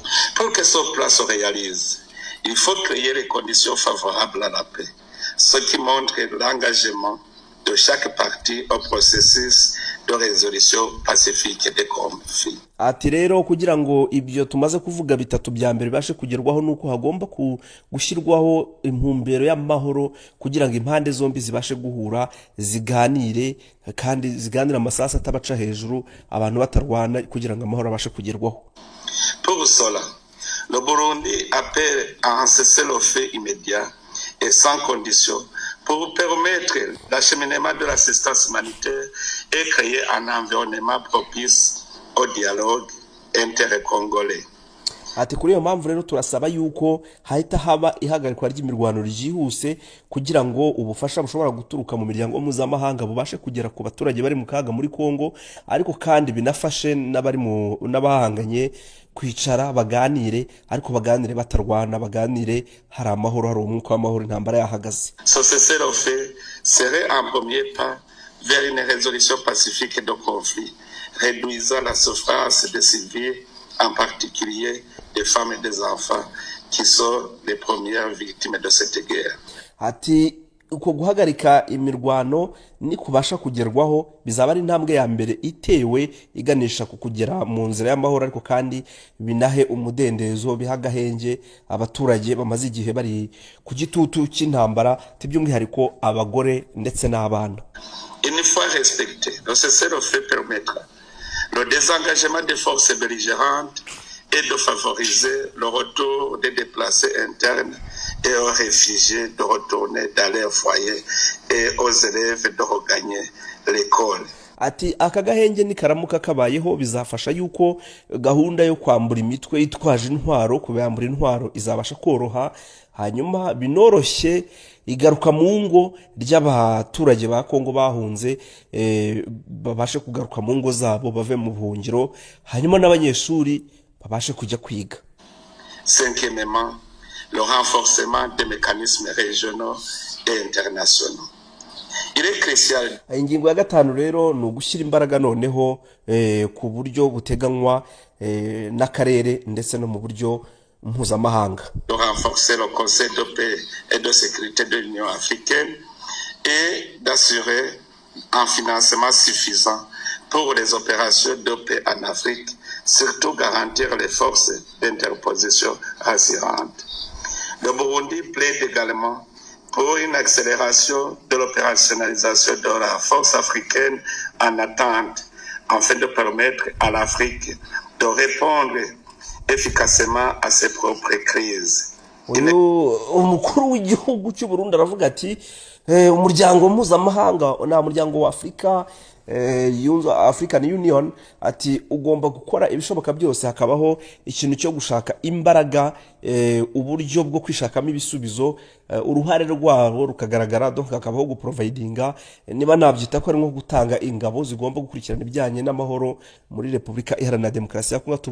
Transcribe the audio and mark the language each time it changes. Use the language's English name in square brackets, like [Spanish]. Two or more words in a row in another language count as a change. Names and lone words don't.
[French] Pour que ce plan se réalise, il faut créer les conditions favorables à la paix, ce qui montre l'engagement de chaque partie au processus de résolution pacifique des conflits. [Kinyarwanda] Ati rero kugira ngo ibyo tumaze kuvuga bitatu bya mbere bashe kugerwaho nuko hagomba gushyirwaho impumbero y'amahoro kugira ngo impande zombi zibashe guhura ziganire kandi ziganira amasasa atabaca hejuru abantu batarwana kugira ngo amahoro abashe kugerwaho. [French] Pour cela, le Burundi appelle à un cessez-le-feu immédiat et sans condition pour permettre l'acheminement de l'assistance humanitaire et créer un environnement propice au dialogue intercongolais. [Kinyarwanda] Ati kuri iyo mpamvu rero turasaba yuko hahita haba ihagarikwa ry'imirwano ryihuse kugira ngo ubufasha bushobora guturuka mu miryango mpuzamahanga bubashe kugera ku baturage bari mu kaga muri Kongo, ariko kandi binafashe n'abahanganye kwicara baganire, ariko baganire batarwana, baganire hari amahoro, hari umwuka w'amahoro, intambara yahagaze. [French] Ce cessez-le-feu serait un premier pas vers une résolution pacifique de conflit, réduisant la souffrance des civils, en particulier des femmes et des enfants qui sont les premières victimes de cette guerre. [Kinyarwanda] Ati uko guhagarika imirwano ni kubasha kugerwaho bizaba ari intambwe ya mbere itewe iganisha ku kugera mu nzira y'amahoro, ariko kandi binahe umudendezo bihagahenge abaturage bamaze igihe bari ku gitutu cy'intambara by'umwihariko abagore ndetse n'abana. [French] Une fois respecté, le cessez-le-feu permettra le désengagement des forces belligérantes et de favoriser le retour des déplacés internes et aux réfugiés de retourner dans leur foyer et aux élèves de regagner l'école. [Kinyarwanda] Ati aka gahenge nikaramuka kabayeho bizafasha yuko gahunda yo kwambura imitwe itwaje intwaro kubambura intwaro izabasha koroha, hanyuma binoroshye igaruka mu ngo ry'abaturage ba Kongo bahunze babashe kugaruka mu ngo zabo bave mu buhungiro, hanyuma n'abanyeshuri babashe kujya kwiga. [French] Cinquièmement, le renforcement des mécanismes régionaux et internationaux. Il est crucial. [Kinyarwanda] Ingingo ya gatanu rero ni ugushyira imbaraga noneho ku buryo buteganywa n'akarere ndetse no mu buryo mpuzamahanga. [French] De renforcer le Conseil de paix et de sécurité de l'Union africaine et d'assurer un financement suffisant pour les opérations de paix en Afrique, surtout garantir les forces d'interposition rassurantes. Le Burundi plaide également pour une accélération de l'opérationnalisation de la force africaine en attente, afin de permettre à l'Afrique de répondre efficacement à ses propres crises. [Kinyarwanda] Umukuru w'igihugu cy'u Burundi aravuga ati umuryango mpuzamahanga na muryango wa Afrika [English] African Union [Kinyarwanda] ati ugomba gukora ibishoboka byose hakabaho ikintu cyo gushaka imbaraga uburyo bwo kwishakamo ibisubizo, uruhare rwabo rukagaragara, donc hakabaho guprovidinga niba nabyita ko ari nko gutanga ingabo zigomba gukurikirana ibijyanye n'amahoro muri Repubulika Iharanira Demokarasi ya Kongo.